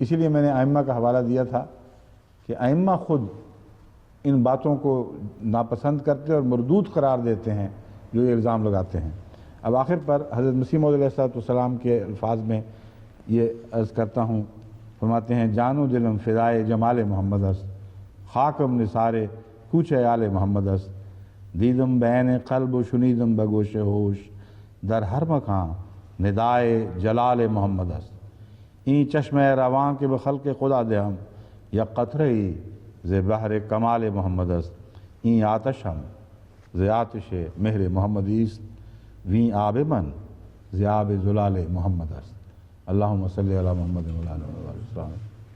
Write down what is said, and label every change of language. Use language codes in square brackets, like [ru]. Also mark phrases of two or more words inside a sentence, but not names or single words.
[ur] اسی لیے میں نے ائمہ کا حوالہ دیا تھا کہ ائمہ خود ان باتوں کو ناپسند کرتے اور مردود قرار دیتے ہیں جو یہ الزام لگاتے ہیں۔ اب آخر پر حضرت مسیح موعود علیہ السلام کے الفاظ میں یہ عرض کرتا ہوں، فرماتے ہیں جان [fa] و دلم فدائے جمال محمد است، خاکم نثارے کوچ آل محمد است، دیدم بین قلب و شنیدم بگوش ہوش، در ہر مکان ندائے جلال محمد است، این چشم رواں کے بخلق خدا دہم، یا قطرہ ز بحر کمال محمد است، این آتش ہم ز آتش مہر محمدی است، ویں آب من ز آب زلال محمد است۔ [ar] اللہم صلی علی محمد و علی آلہ وصحبہ وسلم۔